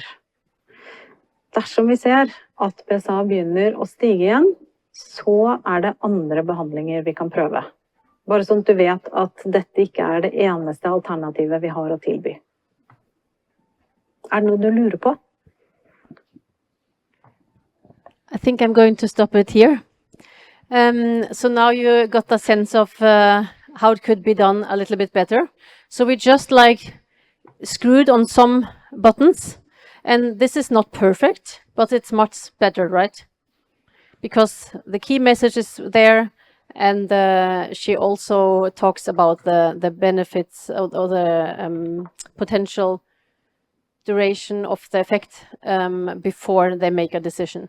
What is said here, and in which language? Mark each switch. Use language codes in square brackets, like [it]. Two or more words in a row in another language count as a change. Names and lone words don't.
[no] Dersom vi ser at PSA begynner å stige igjen, så er det andre behandlinger vi kan prøve. Bare sånn at du vet at dette ikke er det eneste alternativet vi har å tilby. Er det noe du lurer på? [en] I think I'm going to stop it here. So now you got a sense of how it could be done a little bit better. So we just like screwed on some buttons, and this is not perfect, but it's much better, right? Because the key message is there, and she also talks about the benefits or the potential duration of the effect before they make a decision.